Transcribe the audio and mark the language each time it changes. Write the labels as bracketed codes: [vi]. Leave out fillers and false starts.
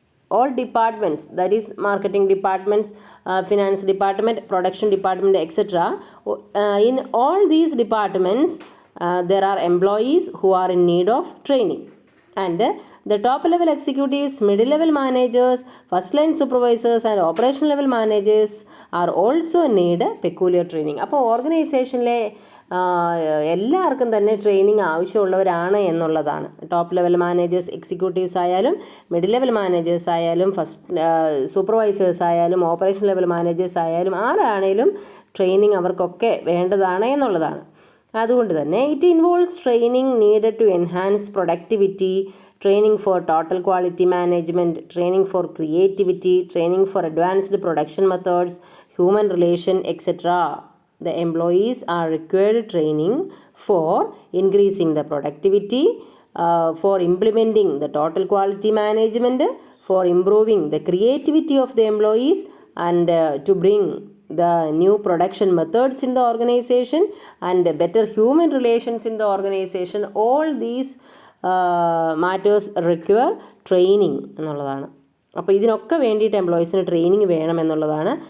[en] All departments, that is marketing departments, finance department, production department, etc. In all these departments, there are employees who are in need of training. And the top level executives, middle level managers, first line supervisors and operational level managers are also need peculiar training. [ml] അപ്പോൾ ഓർഗനൈസേഷനിലെ എല്ലാവർക്കും തന്നെ training ആവശ്യമുള്ളവരാണ് എന്നുള്ളതാണ്. Top level managers, executives ആയാലും, middle level managers ആയാലും, first supervisors ആയാലും, operation level managers ആയാലും, ആരാണേലും training അവർക്കൊക്കെ വേണ്ടതാണ് എന്നുള്ളതാണ്. അതുകൊണ്ട് തന്നെ [en] It involves training needed to enhance productivity, training for total quality management, training for creativity, training for advanced production methods, human relation, etcetera. The employees are required training for increasing the productivity, for implementing the total quality management, for improving the creativity of the employees, and to bring the new production methods in the organization and better human relations in the organization. All these matters require training [ml] എന്നുള്ളതാണ്. അപ്പോൾ ഇതിനൊക്കെ വേണ്ടിയിട്ട് എംപ്ലോയീസിന് training വേണം എന്നുള്ളതാണ്.